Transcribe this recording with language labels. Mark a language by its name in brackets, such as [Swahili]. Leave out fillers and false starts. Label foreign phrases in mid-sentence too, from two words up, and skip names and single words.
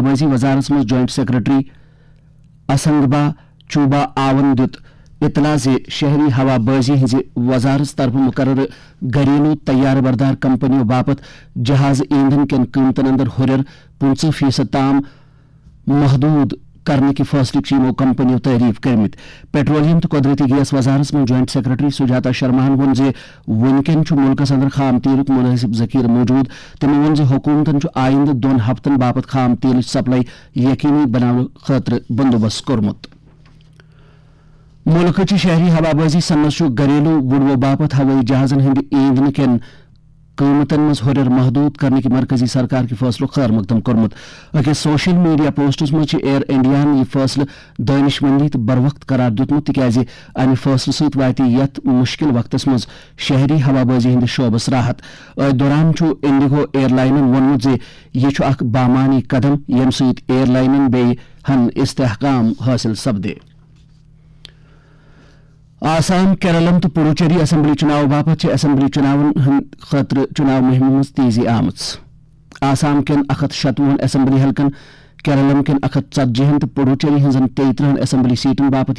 [Kashmiri] بازی وزارت منٛز [English] joint secretary [Kashmiri] اسنگبا چوبا آون دیُت اطلاع زِ شہری ہوا بازی ہٕنٛزِ وزارت طرفہٕ مقررٕ گھریلو تیار بردار کمپنیو باپت جہاز ایندھن کٮ۪ن قۭمتن اندر ہُرٮ۪ر 50% تام محدود کرنے کی فیصلے یمو کمپنیو تعریف کرمت پیٹرولیم تو قدرتی گیس وزارت میں [English] joint secretary [Kashmiri] سجاتا شرماہن وون زِ ونکین ملکس اندر خام تیلک مناسب ذخیرہ موجود تمو وون زِ حکومتن آئندہ 2 ہفتن باپت خام تیل سپلائی یقینی بنانے خاطر بندوبست کورمت ملک شہری ہوا بازی سنس گھریلو وڑو باپت ہوئی جہازن ہند ایندھن کٮ۪ن قیمتن مز ہرر محدود کرنے کی مرکزی سرکار کے فیصلو خیر مقدم کورمت أکِس [English] social media posts [Kashmiri] مز ایئر انڈیاہن یہ فیصلہ دانش مندی تو بر وقت قرار دیتمت تکیازِ امہ فیصلہ ست واتہِ یتھ مشکل وقتس مز شہری ہوا بازی ہند شعبس راحت دوران انڈیگو ایئر لائنن وونمت زِ یہ چھُ اکھ بامانی قدم ییٚمہِ سۭتۍ ایئر لائنن بیٚیہِ ہن استحکام حٲصل سپدِ آسام کیرالم تو پڈوچیری اسمبلی چناو باپت اسمبلی چناون ہند خاطر چناو مہم مز تیزی آمژ آسام کٮ۪ن 157 اسمبلی حلقن کیرالم کٮ۪ن 140 تو پڈوچیری ہنزن 33 اسمبلی سیٹن باپت